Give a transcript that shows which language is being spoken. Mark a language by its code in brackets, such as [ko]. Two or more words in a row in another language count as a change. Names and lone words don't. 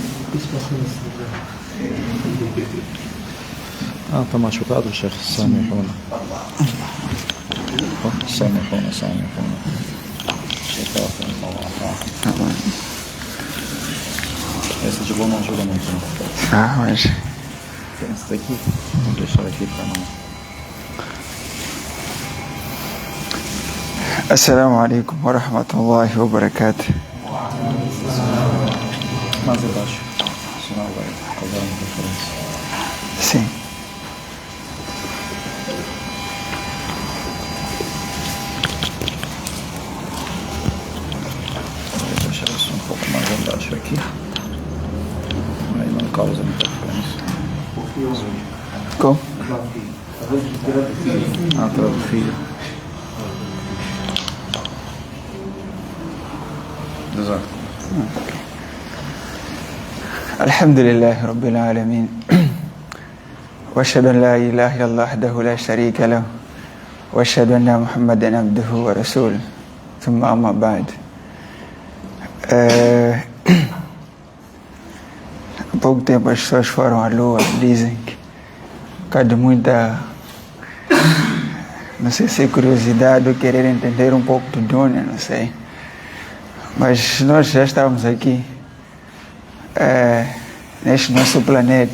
[pt] Está machucado, Sheikh? Samihuna. Samihuna. Essa de boa não ajuda muito, não. Ah, mas... Essa daqui, vou deixar aqui para não... [ar] السلام عليكم ورحمة الله وبركاته. [pt] Mais abaixo, senão vai causar uma interferência. Sim. Vou deixar isso um pouco mais abaixo aqui. Aí não causa interferência. Como? Atrás do fio. Exato. [ar] الحمد لله رب العالمين واشهد ان لا اله الا الله وحده لا شريك له واشهد ان محمدا عبده ورسوله ثم اما بعد. [pt] Há pouco tempo as pessoas foram à lua, dizem que cada muita, não sei se é curiosidade ou querer entender um pouco do Dunya, não sei, mas nós já estávamos aqui neste nosso planeta.